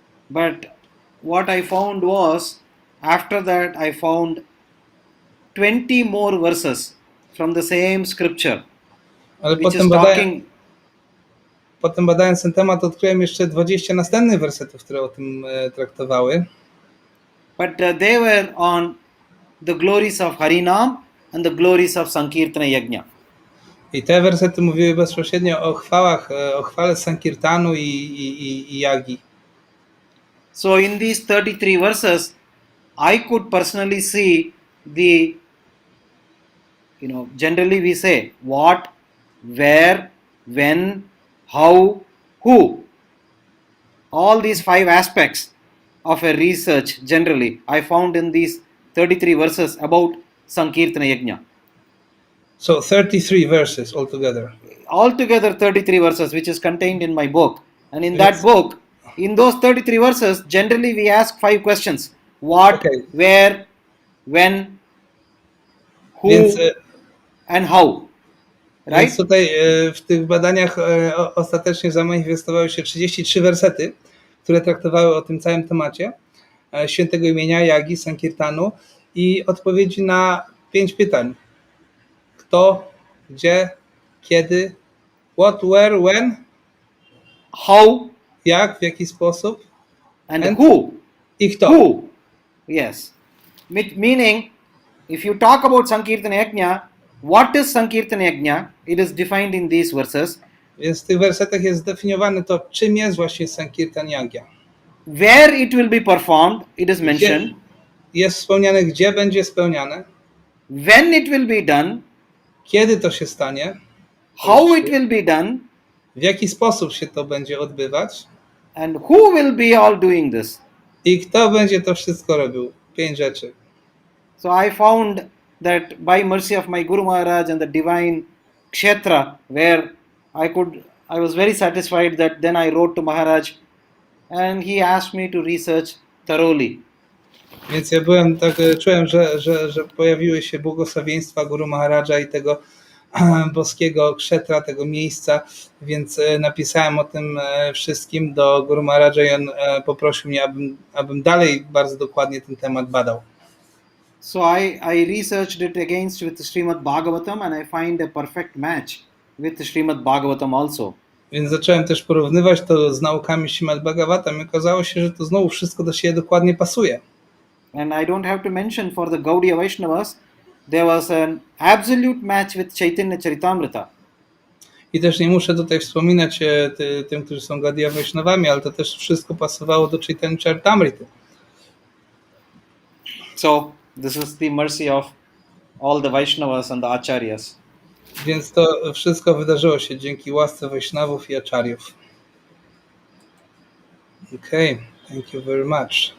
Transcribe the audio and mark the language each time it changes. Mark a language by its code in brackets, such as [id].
[en] But what I found was, after that I found 20 more verses from the same scripture, [pl] Ale [en] which is talking. [pl] potem badając ten temat odkryłem jeszcze 20 następnych wersetów, które o tym traktowały. [en] But they were on the glories of Harinam and the glories of Sankirtana Yajna. [pl] I te wersety mówiły bezpośrednio o chwałach, o chwale Sankirtanu i Jagi. [en] So in these 33 verses, I could personally see the, generally we say what, where, when, how, who. All these 5 aspects of a research generally I found in these 33 verses about Sankirtana Yajna. So 33 verses altogether. Altogether 33 verses, which is contained in my book. And in that book, in those 33 verses, generally we ask 5 questions. What, where, when, who, and how. Right? [pl] Więc tutaj w tych badaniach ostatecznie zamanifestowały się 33 wersety, które traktowały o tym całym temacie świętego imienia Jagi, Sankirtanu i odpowiedzi na 5 pytań. Kto, gdzie, kiedy, [en] what, where, when, how, [pl] jak, w jaki sposób, [en] and who. [pl] I kto. [en] Who. Yes. Meaning, if you talk about Sankirtana Yajna, what is Sankirtana Yajna? It is defined in these verses. [pl] Więc w tych wersetach jest zdefiniowane to, czym jest właśnie Sankirtan Yagya. [en] Where it will be performed, it is mentioned. [pl] Jest wspomniane, gdzie będzie spełniane. [en] When it will be done. [pl] Kiedy to się stanie. [en] How it will be done. [pl] W jaki sposób się to będzie odbywać. [en] And who will be all doing this? [pl] I kto będzie to wszystko robił. 5 rzeczy. [en] So I found that by mercy of my Guru Maharaj and the divine kshetra, where I was very satisfied that then I wrote to Maharaj and he asked me to research thoroughly. [pl] Więc ja czułem, że pojawiły się błogosławieństwa Guru Maharaja i tego boskiego kshetra, tego miejsca, więc napisałem o tym wszystkim do Guru Maharaja i on poprosił mnie, abym dalej bardzo dokładnie ten temat badał. [en] So I researched it against with Srimad Bhagavatam and I find a perfect match with Srimad Bhagavatam also. [pl] Więc zacząłem też porównywać to z naukami Srimad Bhagavatam i okazało się, że to znowu wszystko do siebie dokładnie pasuje. [en] And I don't have to mention for the Gaudiya Vaishnavas, there was an absolute match with Chaitanya Charitamrita. [pl] I też nie muszę tutaj wspominać tym, którzy są Gaudiya Vaishnavami, ale to też wszystko pasowało do Chaitanya Charitamrity. [en] So this is the mercy of all the Vaishnavas and the Acharyas. [pl] Więc to wszystko wydarzyło się dzięki łasce Vaishnavów i Acharyów. [en] Okay, thank you very much.